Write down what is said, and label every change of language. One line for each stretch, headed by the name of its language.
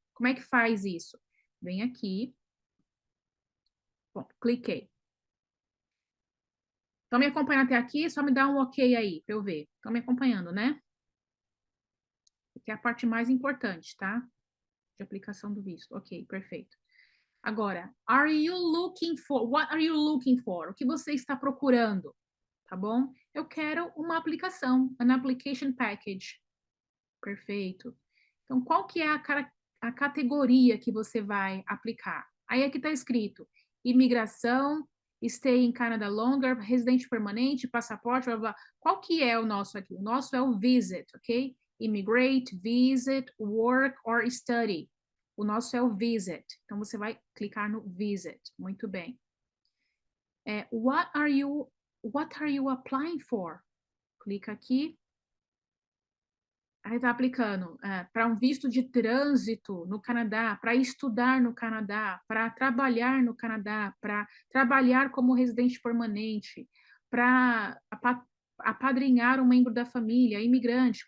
Portuguese: Como é que faz isso? Vem aqui, bom, cliquei. Estão me acompanhando até aqui? Só me dá um ok aí, para eu ver. Estão me acompanhando, né? Que é a parte mais importante, tá? De aplicação do visto. Ok, perfeito.
English: Agora, what are you looking for?
Portuguese: O que você está procurando? Tá bom? Eu quero uma aplicação,
English: an application package.
Portuguese: Perfeito. Então, qual que é a categoria que você vai aplicar? Aí aqui está escrito imigração,
English: stay in Canada longer,
Portuguese: residente permanente, passaporte, blá, blá. Qual que é o nosso aqui? O nosso é o visit, ok?
English: Immigrate, visit, work or study.
Portuguese: O nosso é o visit. Então, você vai clicar no visit. Muito bem.
English: What are you applying for?
Portuguese: Clica aqui. Aí está aplicando para um visto de trânsito no Canadá, para estudar no Canadá, para trabalhar no Canadá, para trabalhar como residente permanente, para apadrinhar um membro da família, imigrante.